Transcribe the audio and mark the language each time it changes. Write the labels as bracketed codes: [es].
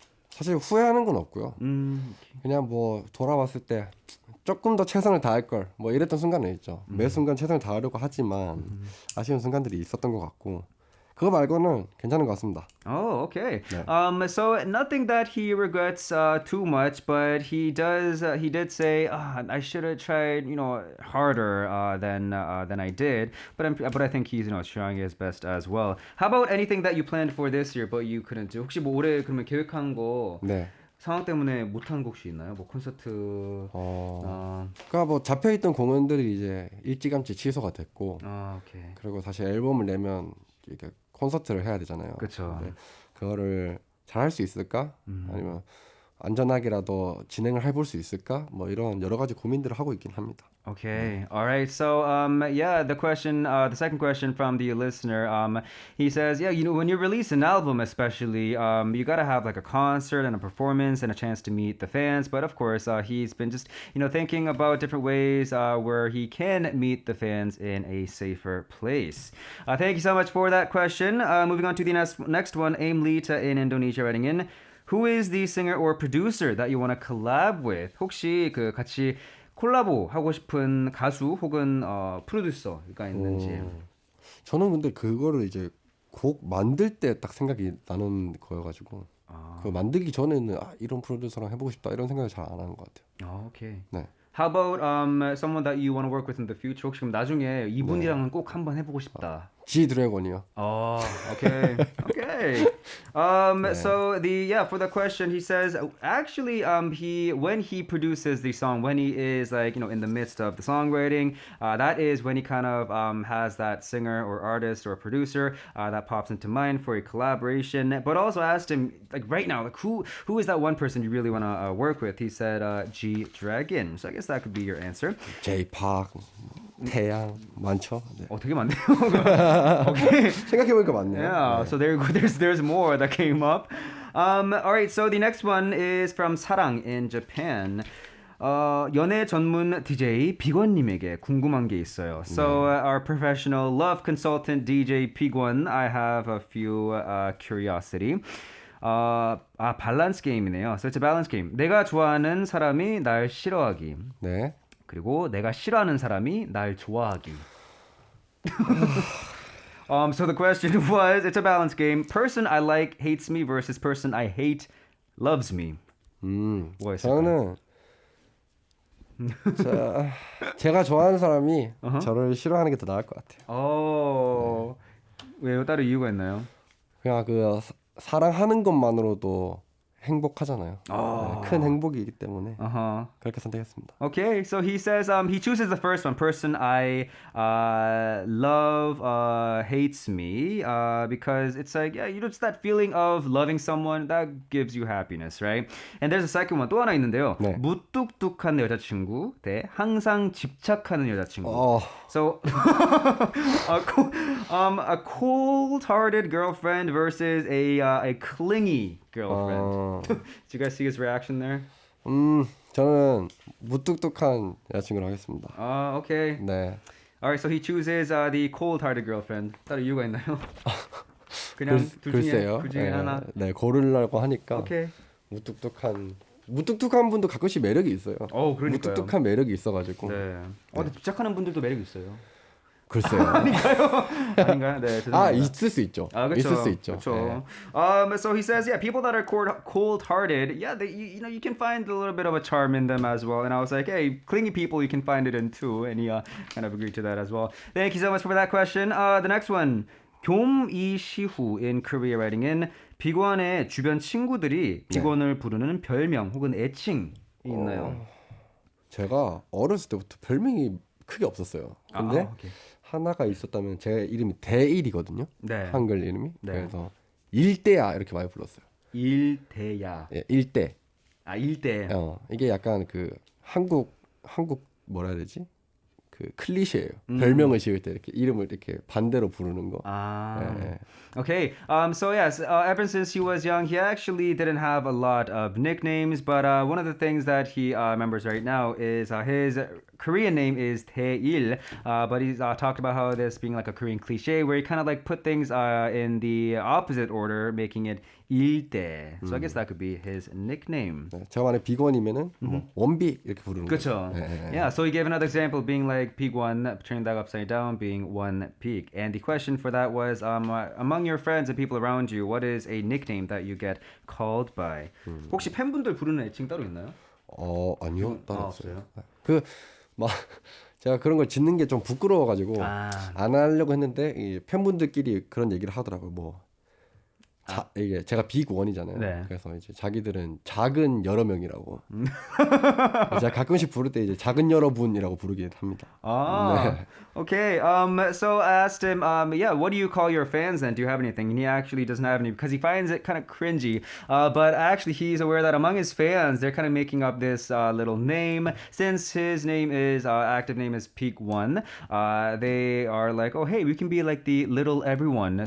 [ko] 사실 후회하는 건 없고요. 그냥 뭐 돌아봤을 때 조금 더 최선을 다할 걸 뭐 이랬던 순간은 있죠. 매 순간 최선을 다하려고 하지만 아쉬운 순간들이 있었던 것 같고 그거 말고는 괜찮은 것 같습니다. [en] Oh, okay. [ko] 네. [en] So nothing that he regrets too much, but he did say, I should have tried, harder than I did. But I think he's, trying his best as well. How about anything that you planned for this year, but you couldn't do? [ko] 혹시 뭐 올해 그러면 계획한 거 네. 상황 때문에 못한 곡 혹시 있나요? 뭐 콘서트. 그러니까 뭐 잡혀있던 공연들이 이제 일찌감치 취소가 됐고, 오케이. 그리고 다시 앨범을 내면 이렇게 콘서트를 해야 되잖아요. 그렇죠. 그거를 잘 할 수 있을까? 아니면 안전하게라도 진행을 해볼 수 있을까? 뭐 이런 여러 가지 고민들을 하고 있긴 합니다. [en] Okay. All right. So, the second question from the listener, he says, when you release an album, especially, you got to have like a concert and a performance and a chance to meet the fans. But of course, he's been just, thinking about different ways where he can meet the fans in a safer place. Thank you so much for that question. Moving on to the next one, Aim Lita in Indonesia writing in. Who is the singer or producer that you want to collab with? [ko] 혹시 그 같이 콜라보 하고 싶은 가수 혹은 프로듀서가 있는지. 저는 근데 그거를 이제 곡 만들 때 딱 생각이 나는 거여가지고 그 만들기 전에는 이런 프로듀서랑 해보고 싶다 이런 생각을 잘 안 하는 것 같아요. 오케이. 네. [en] How about someone that you want to work with in the future? [ko] 혹시 그럼 나중에 이분이랑은 꼭 한번 해보고 싶다. G 드래곤이요. [en] Okay. Okay. So for the question, he says actually when he produces the song, when he is like in the midst of the songwriting, that is when he kind of has that singer or artist or producer that pops into mind for a collaboration. But also asked him like right now, like who is that one person you really want to work with? He said G Dragon. So I guess that could be your answer. [ko] J-Park, 태양 많죠. 네. 되게 많네요. Okay. 생각해보니까 많네요. [en] Yeah. [ko] 네. [en] So there's more that came up. All right. So the next one is from 사랑 in Japan. [ko] 연애 전문 DJ 비건님에게 궁금한 게 있어요. [en] So our professional love consultant DJ 비건, I have a few curiosity. [ko] 밸런스 게임이네요. [en] So it's a balance game. [ko] 내가 좋아하는 사람이 날 싫어하기. 네. 그리고 내가 싫어하는 사람이 날 좋아하기. [en] So the question was, it's a balance game. Person I like hates me versus person I hate loves me. [ko] 뭐가 있을까요? 저는 제가 좋아하는 사람이 저를 싫어하는 게 더 나을 것 같아요. 왜요? 다른 이유가 있나요? 그냥 그 사랑하는 것만으로도 행복하잖아요. 네, 큰 행복이기 때문에 그렇게 선택했습니다. [en] Okay, so he says he chooses the first one. Person I love hates me because it's like it's that feeling of loving someone that gives you happiness, right? And there's a second one [ko] 또 하나 있는데요. 네. 무뚝뚝한 여자친구 대 항상 집착하는 여자친구. [en] So a cold-hearted girlfriend versus a clingy girlfriend. Did you guys see his reaction there? [ko] 저는 무뚝뚝한 여자친구로 하겠습니다. [en] Okay. [ko] 네. [en] Alright, so he chooses the cold-hearted girlfriend. [ko] 다른 이유가 있나요? 그냥 글쎄요. 둘 중에 하나. 네, 고르려고 하니까. Okay. 무뚝뚝한 분도 가끔씩 매력이 있어요. 그러니까요. 무뚝뚝한 매력이 있어가지고. 네. 근데 집착하는 분들도 매력 있어요. 글쎄요. 아닌가요? 네, 죄송합니다. 아, 있을 수 있죠. 그쵸. 있을 수 있죠. 그쵸. 네. [en] So he says, yeah, people that are cold-hearted, yeah, you know, you can find a little bit of a charm in them as well. And I was like, hey, clingy people, you can find it in too. And he kind of agreed to that as well. Thank you so much for that question. The next one. [ko] 교이시후 [en] in Korea writing in [ko] 비건의 주변 친구들이 비건을 부르는 별명 혹은 애칭이 있나요? 제가 어렸을 때부터 별명이 크게 없었어요. 근데 오케이. 하나가 있었다면 제 이름이 대일이거든요. 네. 한글 이름이. 네. 그래서 일대야 이렇게 많이 불렀어요. 일대야. 예, 일대. 일대. 이게 약간 그 한국 뭐라 해야 되지? 그 클리셰예요. 별명을 지을 때 이렇게 이름을 이렇게 반대로 부르는 거. 예. [en] Okay. So yes, ever since he was young, he actually didn't have a lot of nicknames, but one of the things that he remembers right now is his Korean name is Taeil, but he's talked about how this being like a Korean cliche where he kind of like put things in the opposite order, making it 일대. So I guess that could be his nickname. [ko] 네, 제가 만약 비건이면은 뭐 원비 이렇게 부르는 그렇죠. 거죠. 예. [en] Yeah, so he gave another example being like pig one, turning that upside down, being one pig. And the question for that was, among your friends and people around you, what is a nickname that you get called by? [ko] 혹시 팬분들 부르는 애칭 따로 있나요? 아니요, 따로 없어요. 없어요? 막 제가 그런 걸 짓는 게 좀 부끄러워가지고 안 하려고 했는데 이 팬분들끼리 그런 얘기를 하더라고요. 뭐 이게 제가 빅원이잖아요. 네. 그래서 이제 자기들은 작은 여러 명이라고. 제가 가끔씩 부를 때 이제 작은 여러분이라고 부르긴 합니다. 네. [en] Okay. So I asked him, yeah, what do you call your fans then? Do you have anything? And he actually doesn't have any because he finds it kind of cringy. But actually, he's aware that among his fans, they're kind of making up this little name. Since his name is active name is Peak One, they are like, oh, hey, we can be like the little everyone.